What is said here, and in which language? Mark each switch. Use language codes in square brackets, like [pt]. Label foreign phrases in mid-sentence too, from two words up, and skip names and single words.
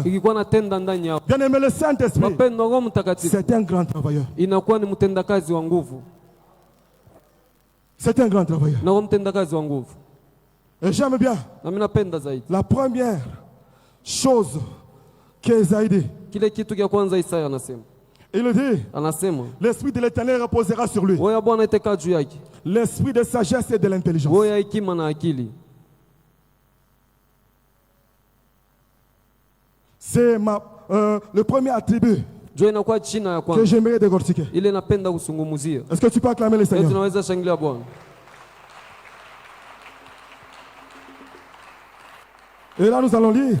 [fr] Bien aimé, le Saint-Esprit, c'est un grand travailleur. C'est un grand travailleur. Et j'aime bien la première chose qu'Esaïe dit. [sw] Kile kitu kia kwanza Isaya anasema. [fr] Il dit, [sw] anasema, [fr] l'esprit de l'Éternel reposera sur lui. [sw] Roho ya Bwana itakaa juu yake. [fr] L'esprit de sagesse et de l'intelligence. [sw] Roho ya hekima na akili. [fr] C'est le premier attribut que j'aimerais décortiquer. Est-ce que tu peux acclamer le Seigneur? Et là nous allons lire.